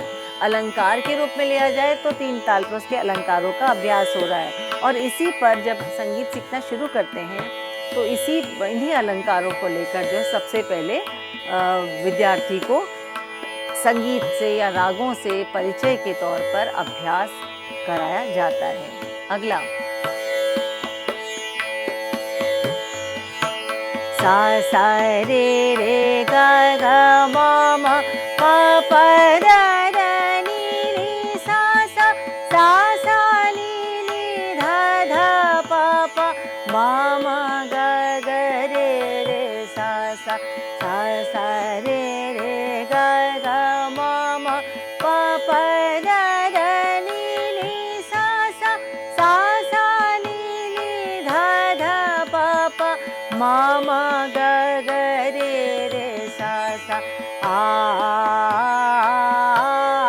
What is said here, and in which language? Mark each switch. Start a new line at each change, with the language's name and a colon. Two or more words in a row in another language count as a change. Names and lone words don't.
Hindi: अलंकार के रूप में लिया जाए तो 3 ताल पर उसके अलंकारों का अभ्यास हो रहा है, और इसी पर जब संगीत सीखना शुरू करते हैं तो इन्हीं अलंकारों को लेकर जो सबसे पहले विद्यार्थी को संगीत से या रागों से परिचय के तौर पर अभ्यास कराया जाता है। अगला सा सा रे रे गा गा मा मा पा पा धा धा नी नी सा सा, सा सा नी नी धा धा पा पा मा मा गा गा रे रे सा सा, सा सा रे रे गा गा मा मा पा पा धा धा नी नी सा सा, सा सा नी नी धा धा पा पा मा मा गा गा रे रे सा सा आ